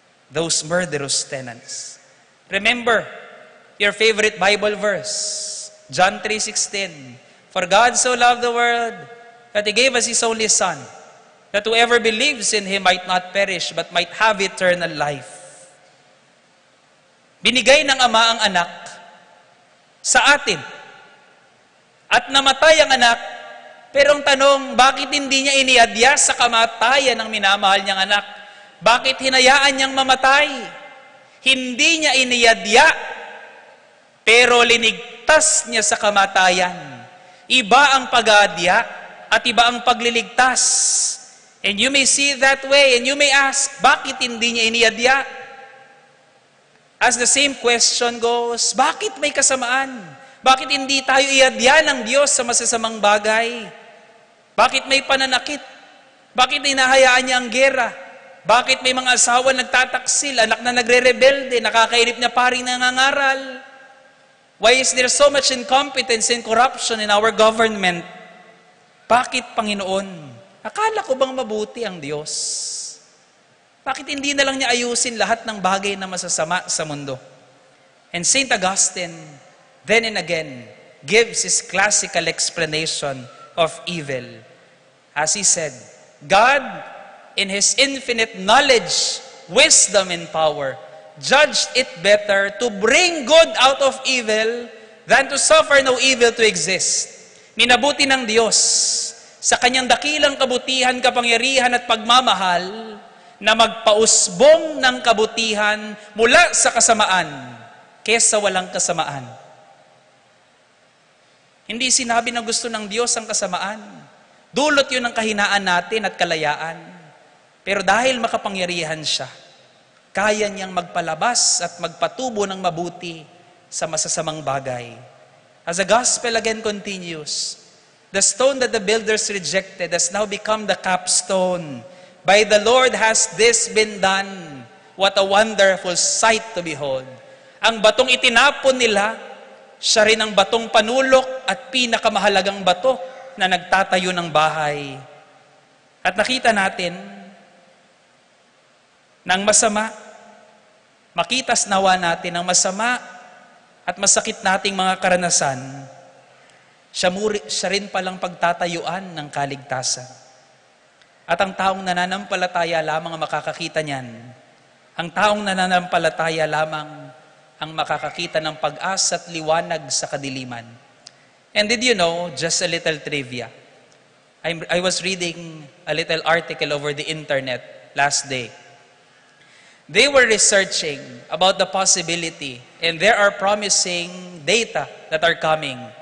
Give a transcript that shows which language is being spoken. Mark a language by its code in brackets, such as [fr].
[en] Those murderous tenants. Remember your favorite Bible verse, John 3:16. For God so loved the world that He gave us His only Son, that whoever believes in Him might not perish, but might have eternal life. [tl] Binigay ng Ama ang anak sa atin. At namatay ang anak. Pero ang tanong, bakit hindi niya iniadya sa kamatayan ng minamahal niyang anak? Bakit hinayaan niyang mamatay? Hindi niya iniadya, pero linigtas niya sa kamatayan. Iba ang pag-aadya at iba ang pagliligtas. [en] And you may see it that way, and you may ask, [tl] bakit hindi niya iniadya? [en] As the same question goes, [tl] bakit may kasamaan? Bakit hindi tayo iadya ng Diyos sa masasamang bagay? Bakit may pananakit? Bakit hinahayaan niya ang gera? Bakit may mga asawa nagtataksil, anak na nagre-rebelde, nakakairip niya paring nangangaral? [en] Why is there so much incompetence and corruption in our government? [tl] Bakit, Panginoon? Akala ko bang mabuti ang Diyos? Bakit hindi na lang niya ayusin lahat ng bagay na masasama sa mundo? [en] And St. Augustine, then and again, gives his classical explanation of evil. As he said, God, in His infinite knowledge, wisdom, and power, judged it better to bring good out of evil than to suffer no evil to exist. [tl] Minabuti ng Diyos sa Kanyang dakilang kabutihan, kapangyarihan at pagmamahal na magpausbong ng kabutihan mula sa kasamaan kesa walang kasamaan. Hindi sinabi na gusto ng Diyos ang kasamaan. Dulot yun ng kahinaan natin at kalayaan. Pero dahil makapangyarihan siya, kaya niyang magpalabas at magpatubo ng mabuti sa masasamang bagay. [en] As the gospel again continues, the stone that the builders rejected has now become the capstone. By the Lord has this been done. What a wonderful sight to behold. [tl] Ang batong itinapon nila, siya rin ang batong panulok at pinakamahalagang bato na nagtatayo ng bahay. At nakita natin ng masama. Makitas nawa natin ang masama at masakit nating mga karanasan. Siya rin palang pagtatayuan ng kaligtasan. At ang taong nananampalataya lamang ang makakakita niyan. Ang taong nananampalataya lamang ang makakakita ng pag-asa at liwanag sa kadiliman. [en] And did you know, just a little trivia, I was reading a little article over the internet last day. They were researching about the possibility, and there are promising data that are coming.